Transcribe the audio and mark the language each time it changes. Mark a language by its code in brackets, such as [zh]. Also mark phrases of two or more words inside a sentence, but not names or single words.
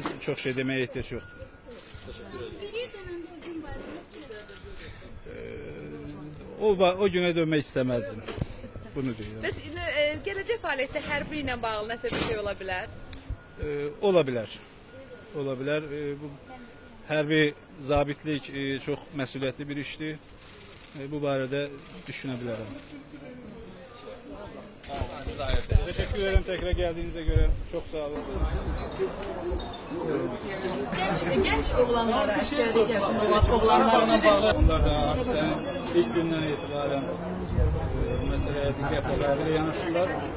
[az] Çox şey deməyə ehtiyac yoxdur. O günə dönmək istəməzdim. Bunu deyirəm. Bəs gələcək fəaliyyətdə hərbi ilə bağlı nəsə bir şey ola bilər? Ola bilər. Ola bilər. Bu hərbi zabitlik çox məsuliyyətli bir işdir. Bu barədə düşünə bilərəm. [tr] Teşekkür ederim tekrar geldiğinize göre. Çok sağ olun. [az] Genç oğlanlara əsgərlik yapsın, oğlanlarımız. Onlar da hadisenin ilk gündən itibaren meseleye dikkatle qayğıyla yanaşırlar.